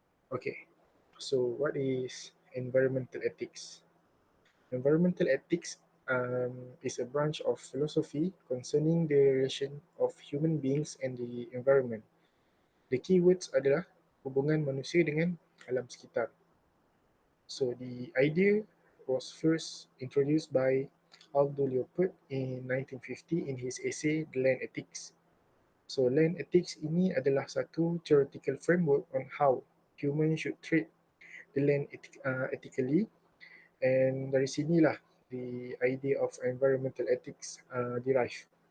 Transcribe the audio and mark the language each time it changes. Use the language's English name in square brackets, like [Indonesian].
[English] Okay, so what is environmental ethics? Environmental ethics is a branch of philosophy concerning the relation of human beings and the environment. The keywords [Malay] adalah hubungan manusia dengan alam sekitar. [English] So the idea was first introduced by Aldo Leopold in 1950 in his essay The Land Ethics. So land ethics [Malay] ini adalah satu [English] theoretical framework on how humans should treat the land ethically, and [Malay] dari sinilah [English] the idea of environmental ethics derived.